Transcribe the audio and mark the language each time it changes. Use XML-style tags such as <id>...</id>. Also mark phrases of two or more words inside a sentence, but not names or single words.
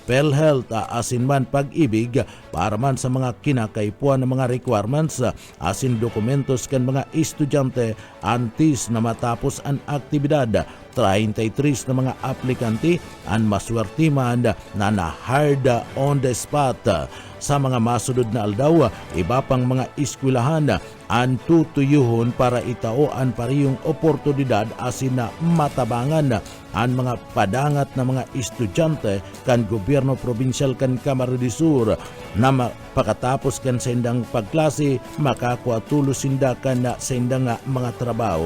<bik>PhilHealth asin man pag-ibig para man sa mga kinakaipuan ng mga requirements asin dokumentos kan mga estudyante antes na matapos ang aktibidad. 33 na mga aplikante ang maswertiman na na-hired</bik> <en>on the spot.</en> <bik>Sa mga masunod na aldaw, iba pang mga eskwelahan ang tutuyuhon para itao ang parehong oportunidad asin na matabangan ang mga padangat na mga estudyante kan gobyerno probinsyal kan Camarines Sur na pagkatapos kan sa indang pagklase makakuha tulo sinda kan sa indang mga trabaho.</bik>